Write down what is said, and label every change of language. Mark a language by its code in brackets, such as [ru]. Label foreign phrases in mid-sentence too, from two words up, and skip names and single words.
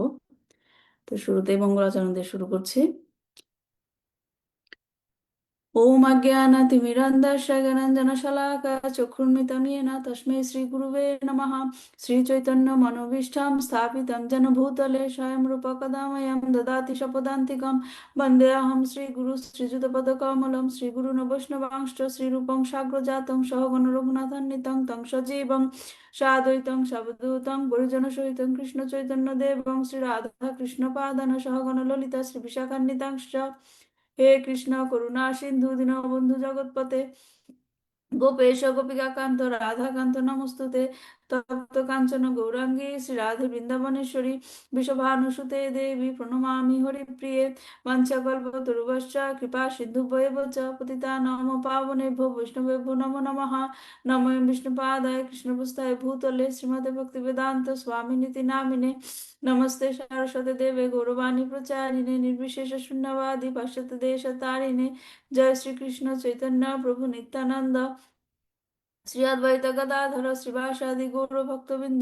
[bn] তো শুরুতেই মঙ্গলাচরণ দিয়ে শুরু করছি। [sa] ওম অজ্ঞানাতিমিরন্ধস্য জ্ঞানাঞ্জনশলাকায় চক্ষুর্মিলিतं येन তস্मै শ্রীগুরুবে নমঃ। শ্রীচৈতন্য মনোভীষ্টাং স্থাপিतं যেন ভূতলে স্বয়ং রূপঃ কदा मह्यं ददाति स्वपदान्तिकं। वन्देऽहं श्रीगुरुं श्रीयुतपदकमलं श्रीगुरून् वैष्णवांश्च श्रीरूपं साग्रजातं सहगण रघुनाथान्वितं तं सजीवं साद्वैतं सावधूतं परिजनसहितं कृष्णचैतन्यदेवं श्रीराधाकृष्णपादान् सहगण ललिता श्रीविशाखान्वितांश्च। হে কৃষ্ণ করুণা সিন্ধু দীনবন্ধু জগৎপতে গোপেশ গোপিকাকান্ত রাধাকান্ত নমস্তুতে। তপ্ত কাঞ্চন গৌরাঙ্গী শ্রী রাধে বৃন্দাবনেশ্বরী বৃষভানুসুতে দেবী প্রণমামি হরিপ্রিয়ে। বাঞ্ছাকল্পতরুভশ্চ কৃপা সিন্ধুভ্যেব চ পতিতানাং পাবনেভ্যো বৈষ্ণবেভ্যো নমো নমঃ। নমো বিষ্ণুপাদায় কৃষ্ণপ্রস্থায় ভূতলে শ্রীমতে ভক্তিবেদান্ত স্বামিনীতি নামিনে। নমস্তে সরস্বতী দেবে গৌরবাণী প্রচারিণে নির্বিশেষ শূন্যবাদী পাশ্চাত্য দেশ তারিণে। [bn] জয় শ্রীকৃষ্ণ চৈতন্য প্রভু নিত্যানন্দ শ্রী অদ্বৈত গদাধর শ্রীবাসাদি গৌর ভক্তবৃন্দ।